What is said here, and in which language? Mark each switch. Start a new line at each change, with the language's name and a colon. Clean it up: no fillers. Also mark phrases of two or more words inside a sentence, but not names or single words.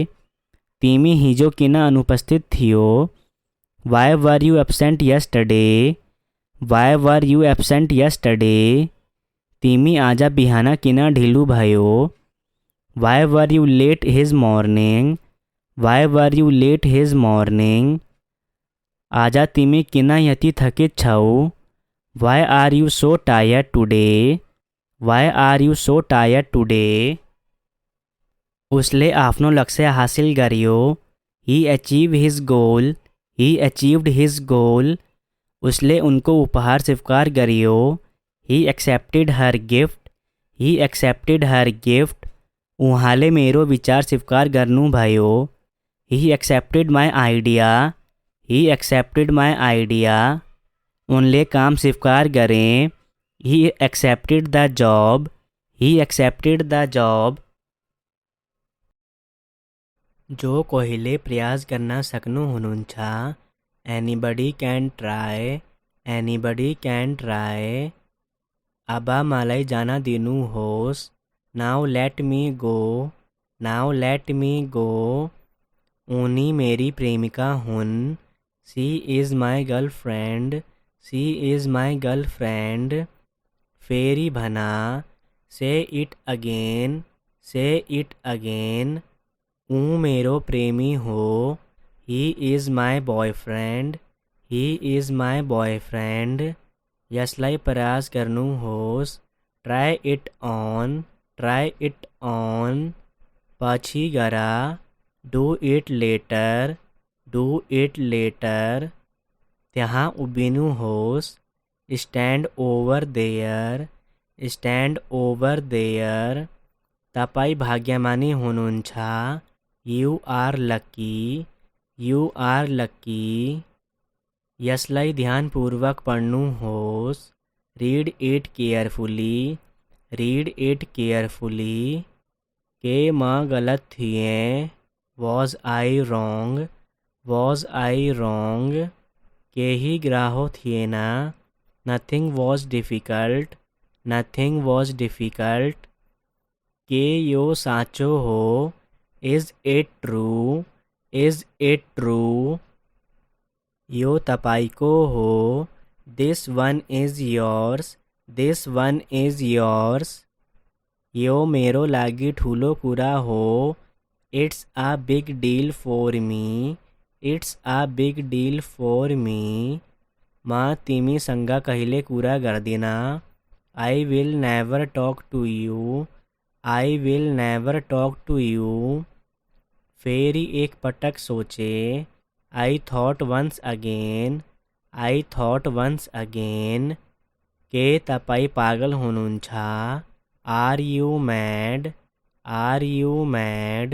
Nepali: तिमी हिजो किन अनुपस्थित थियो?
English: Why were you absent yesterday, why were you absent yesterday.
Nepali: तिमी आज बिहान किन ढिलो भयो?
English: Why were you late his morning, why were you late his morning.
Nepali: आज तिमी किन यति थकित छौ?
English: Why are you so tired today, why are you so tired today.
Nepali: उसले आफ्नो लक्ष्य हासिल गर्यो।
English: He achieve his goal, he achieved his goal.
Nepali: उसले उनको उपहार स्वीकार गर्यो।
English: He accepted her gift, he accepted her gift.
Nepali: उहाँले मेरो विचार स्वीकार गर्नुभयो।
English: He accepted my idea, he accepted my idea.
Nepali: उनले काम स्वीकार गरे।
English: He accepted the job, he accepted the job.
Nepali: जो कोहीले प्रयास गर्न सक्नुहुनुहुन्छ,
English: Anybody can try, anybody can try.
Nepali: अब मलाई जान दिनुहोस्।
English: Now let me go, now let me go.
Nepali: उनी मेरी प्रेमिका हुन्।
English: She is my girlfriend, she is my girlfriend.
Nepali: फेरि भना,
English: Say it again, say it again.
Nepali: ऊ मेरो प्रेमी हो।
English: He is my boyfriend, he is my boyfriend.
Nepali: यसलाई प्रयास गर्नुहोस्।
English: Try it on, try it on.
Nepali: पछि गर।
English: Do it later, do it later.
Nepali: त्यहाँ उभिनुहोस्।
English: Stand over there, stand over there.
Nepali: तपाईँ भाग्यमानी हुनुहुन्छ।
English: You are lucky, you are lucky.
Nepali: यसलाई ध्यानपूर्वक पढ्नुहोस्।
English: Read it carefully, read it carefully.
Nepali: के म गलत थिएँ,
English: Was I wrong, was I wrong.
Nepali: केही ग्राहो थिएन,
English: Nothing was difficult, nothing was difficult.
Nepali: के यो साँचो हो,
English: Is it true, is it true.
Nepali: यो तपाईको हो,
English: This one is yours, this one is yours.
Nepali: यो मेरो लागि ठुलो कुरा हो,
English: It's a big deal for me, it's a big deal for me.
Nepali: म तिमीसँग कहिले कुरा गर्दिनँ,
English: I will never talk to you, I will never talk to you.
Nepali: फेरि एक पटक सोचे,
English: I thought once again, I thought once again.
Nepali: के तपाईँ पागल हुनुहुन्छ,
English: Are you mad, are you mad.